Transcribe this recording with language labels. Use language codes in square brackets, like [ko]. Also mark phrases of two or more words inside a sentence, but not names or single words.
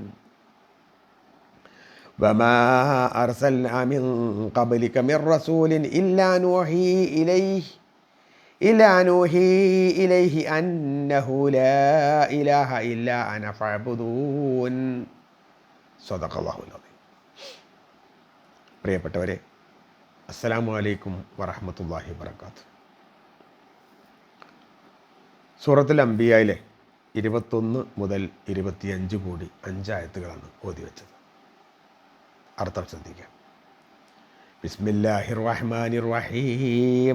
[ar] وما أرسلنا من قبلك من رسول إلا نوحي إليه أنه لا إله إلا أنا فاعبدون صدق الله العظيم. [ml] പ്രിയപ്പെട്ടവരെ, [ar] السلام عليكم ورحمة الله وبركاته. [ml] സൂറത്തുൽ അംബിയായിലെ 21 മുതൽ 25 കൂടി 5 ആയത്തുകളാണ് ഓതി വെച്ചത്. അർത്ഥം ശ്രദ്ധിക്കാം. [ar] بسم الله الرحمن الرحيم.